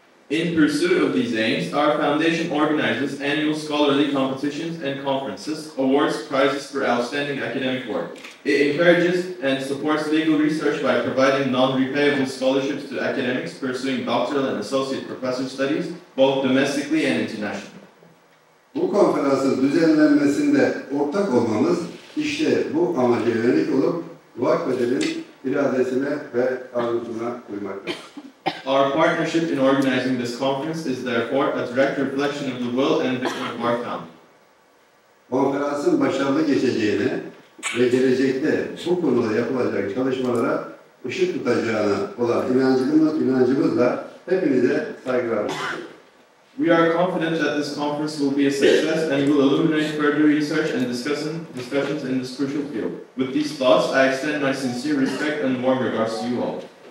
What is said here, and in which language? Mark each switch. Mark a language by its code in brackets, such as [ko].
[en] In pursuit of these aims, our foundation organizes annual scholarly competitions and conferences, awards prizes for outstanding academic work. It encourages and supports legal research by providing non-repayable scholarships to academics pursuing doctoral and associate professor studies, both domestically and internationally. [tr] Bu konferansın düzenlenmesinde ortak olmamız işte bu amaca yönelik olup vakfedenin iradesine ve arzusuna uymaktadır. [en] Our partnership in organizing this conference is therefore a direct reflection of the will and vision of our founder. [tr] Konferansın başarılı geçeceğine ve gelecekte bu konuda yapılacak çalışmalara ışık tutacağına olan inancımızla hepinize saygılar sunuyoruz. [en] We are confident that this conference will be a success and will illuminate further research and discussions in this crucial field. With these thoughts, I extend my sincere respect and warm regards to you all.